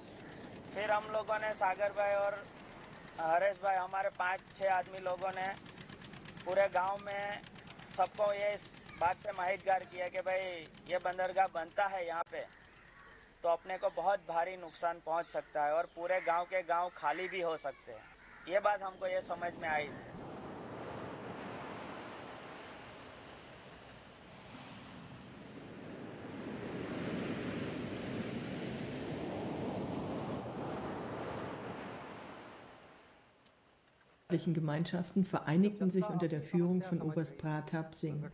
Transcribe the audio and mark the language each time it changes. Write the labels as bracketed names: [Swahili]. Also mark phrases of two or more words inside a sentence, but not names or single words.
[Hindi] फिर हम लोगों ने, सागर भाई और हरेश भाई, हमारे 5-6 आदमी लोगों ने पूरे गांव में सबको ये इस बात से माहितगार किया कि भाई ये बंदरगाह बनता है यहाँ पे तो अपने को बहुत भारी नुकसान पहुँच सकता है और पूरे गांव के गांव खाली भी हो सकते हैं। ये बात हमको ये समझ में आई थी। [German] Gemeinschaften vereinigten sich unter der Führung von Oberst Pratap Singh.